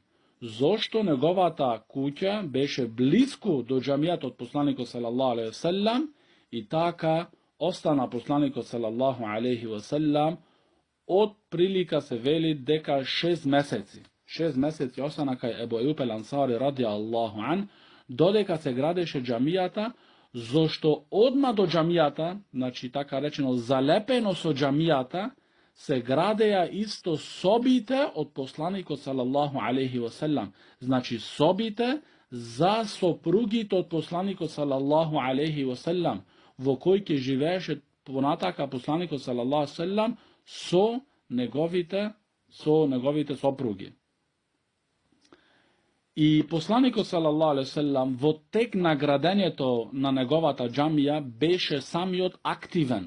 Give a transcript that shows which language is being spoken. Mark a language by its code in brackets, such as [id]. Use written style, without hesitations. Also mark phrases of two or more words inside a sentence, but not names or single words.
[mk] Зошто неговата куќа беше близко до џамијата од посланикот [ar] صلى الله عليه وسلم [mk] и така остана посланикот [ar] صلى الله عليه وسلم [mk] од прилика се вели дека 6 месеци. 6 месеци остана кај Ебу Ејуб ел Ансари [ar] رضي الله عنه, [mk] додека се градеше џамијата, зошто одма до џамијата, значи така речено залепено со џамијата, се градеја исто собите од посланика [ar] صلى الله عليه وسلم. [mk] Значи собите за сопругите од посланика [ar] صلى الله عليه وسلم, [mk] во кој ќе живееше понатака посланикот [ar] صلى الله عليه وسلم [mk] со неговите сопруги. И посланикот [ar] صلى الله عليه وسلم [mk] во тек на градењето на неговата џамија беше самиот активен.